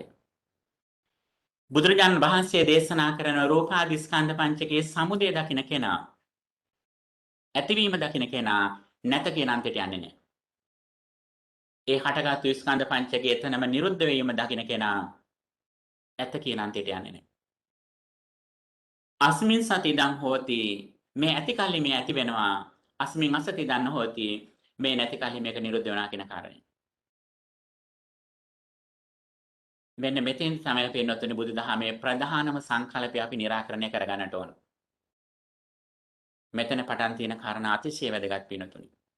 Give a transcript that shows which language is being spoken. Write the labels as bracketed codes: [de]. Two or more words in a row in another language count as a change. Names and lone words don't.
[si] බුදුරජාණන් වහන්සේ දේශනා කරන රූපාදී ස්කන්ධ පංචකයේ සමුදය දකින්න කෙනා, ඇතිවීම දකින්න කෙනා නැත කියන අන්තයට යන්නේ නැහැ. ඒ හටගත්තු ස්කන්ධ පංචකයේ එතනම නිරුද්ධ වීම දකින්න කෙනා ඇත කියන අන්තයට යන්නේ නැහැ. [pi] අස්මින් සති ඉදං හෝති, [si] මේ ඇති කල්ලි මේ ඇති වෙනවා. [pi] අස්මින් අසති ඉදං හෝති, [si] මේ නැති කල්ලි මේක නිරුද්ධ වෙනවා කියන කාරණේ. මෙන්න මෙතෙන් තමයි පින්නතුනි බුදුදහමේ ප්‍රධානම සංකල්පය අපි निराකරණය කරගන්නට ඕන. මෙතන පටන් තියෙන කාරණා අතිශය වැදගත් පින්නතුනි.